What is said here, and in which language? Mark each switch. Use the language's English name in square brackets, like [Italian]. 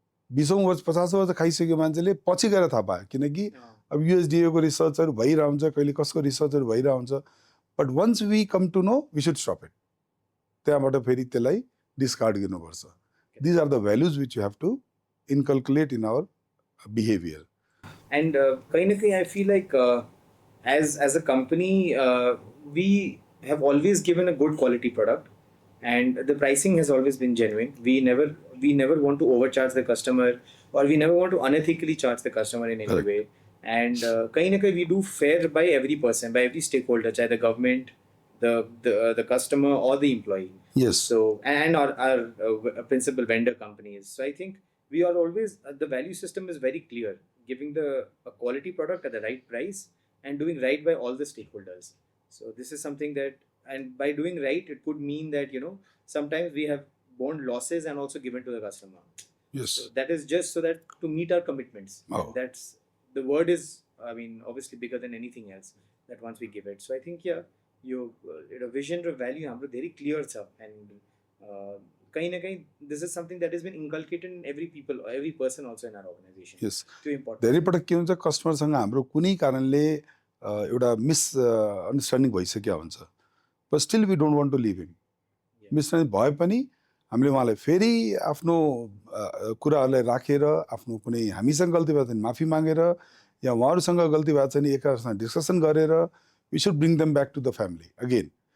[Nepali] 20औं वर्ष 50औं वर्ष खाइसक्यो मान्छेले पछि गएर थाहा पायो किनकि अब युएसडिएको रिसर्चहरू भइरहेको हुन्छ कहिले कसको रिसर्चहरू भइरहेको हुन्छ [English] but once we come to know we should stop it [Nepali] त्यहाँबाट फेरि त्यसलाई डिस्कार्ड गर्नुपर्छ [English] these are the values which you have to inculcate in our behavior and [Hindi] kahin na kahin [English] I feel like as a company we have always given a good quality product and the pricing has always been genuine we never want to overcharge the customer or we never want to unethically charge the customer in any way and kahin na kahin we do fair by every person by every stakeholder [Hindi] chahe [English] the government the customer or the employee yes so and our principal vendor companies so I think we are always the value system is very clear giving a quality product at the right price and doing right by all the stakeholders so this is something that and by doing right it could mean that sometimes we have borne losses and also given to the customer yes so that is just so that to meet our commitments that's the word is I mean obviously bigger than anything else that once we give it so I think your vision or value [Nepali] hamro [English] very clear [Nepali] cha [English] and [Hindi] kahin na kahin [English] this is something that has been inculcated in every person also in our organization yes too important [Nepali] धेरै पटक के हुन्छ कस्टमरसँग हाम्रो कुनै कारणले एउटा misunderstanding भइसक्यो हुन्छ, [English] But still we don't want to leave him. [Nepali] Misunderstanding भए पनि हामीले उहाँलाई फेरि आफ्नो कुराहरूलाई राखेर, आफ्नो कुनै हामीसँग गल्ती भएको छ भने माफी मागेर, या उहाँहरूसँग गल्ती भएको छ भने एकअर्कासँग डिस्कसन गरेर [English] We should bring them back to the family again.